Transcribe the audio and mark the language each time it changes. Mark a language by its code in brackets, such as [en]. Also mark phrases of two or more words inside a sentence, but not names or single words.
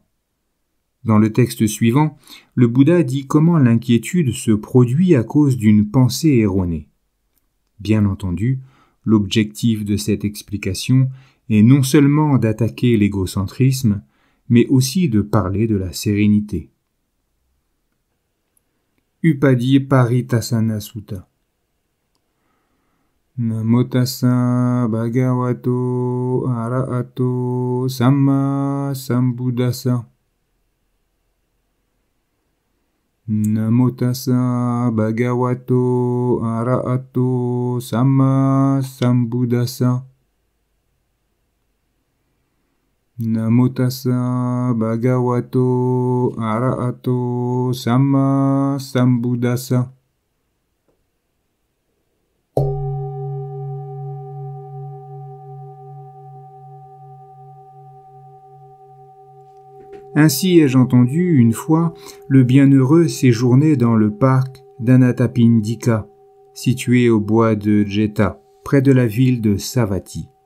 [fr] Dans le texte suivant, le Bouddha dit comment l'inquiétude se produit à cause d'une pensée erronée. Bien entendu, l'objectif de cette explication est non seulement d'attaquer l'égocentrisme, mais aussi de parler de la sérénité. Upadi Paritasana Sutta. [pi] Namo tassa bhagavato arahato samma sambuddhassa. Namo tassa bhagavato arahato samma sambuddhassa. Namo tassa bhagavato arahato samma sambuddhassa. [fr] Ainsi ai-je entendu une fois le bienheureux séjourner dans le parc d'Anathapindika, situé au bois de Jeta, près de la ville de Savatthi.